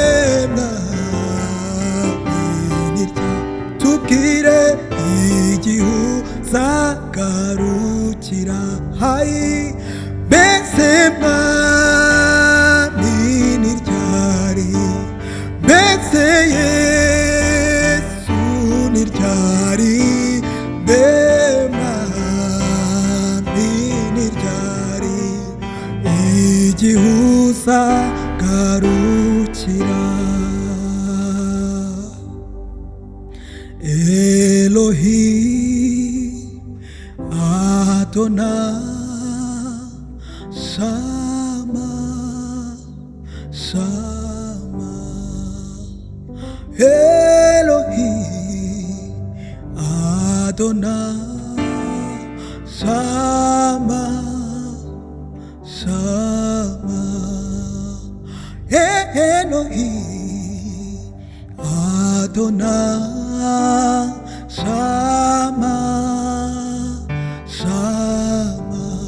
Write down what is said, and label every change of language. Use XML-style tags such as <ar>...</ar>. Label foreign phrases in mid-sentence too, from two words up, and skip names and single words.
<rw>mwami ni ryari tubwire igihe uzagarukira mbese mwami ni ryari mbese Yesu ni ryari mbe mwami ni ryari igihe</rw> <he>uzagarukira אלוהים אדוני שמע שמע אלוהים אדוני שמע שמע אלוהים אדוני שמע שמע</he>